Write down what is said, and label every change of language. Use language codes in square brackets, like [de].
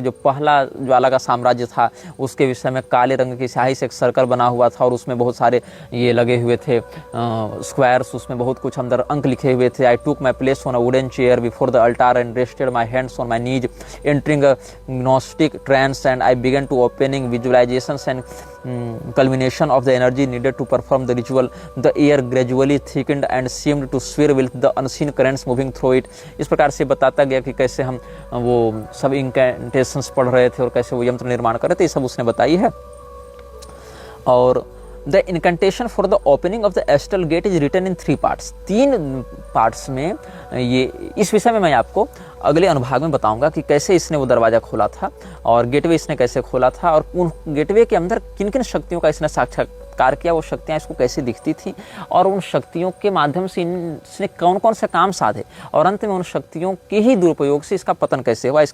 [hi] जो पहला ज्वाला का साम्राज्य था उसके विषय में काले रंग की स्याही से एक सर्कल बना हुआ था और उसमें बहुत सारे ये लगे हुए थे स्क्वायर्स, उसमें बहुत कुछ अंदर अंक लिखे हुए थे। [en] I took my place on a wooden chair before the altar and rested my hands on my knees entering a gnostic trance and I began to opening visualisations and culmination of the energy needed to perform the ritual. The air gradually thickened and seemed to swirl with the unseen currents moving through it. [hi] इस प्रकार से बताता गया कि कैसे हम वो सब इंकेंटेशंस पढ़ रहे थे और कैसे वो यंत्र निर्माण कर रहे थे, ये सब उसने बताई है। [en] और the incantation for the opening of the astral gate is written in 3 parts. [hi] 3 parts में ये इस विषय में मैं आपको अगले अनुभाग में बताऊंगा कि कैसे इसने वो दरवाजा खोला था और गेटवे इसने कैसे खोला था और उन गेटवे के अंदर किन किन शक्तियों का इसने साक्षात्कार किया, वो शक्तियां इसको कैसे दिखती थी और उन शक्तियों के माध्यम से इसने कौन कौन से काम साधे और अंत में उन शक्तियों के ही दुरुपयोग से इसका पतन कैसे हुआ।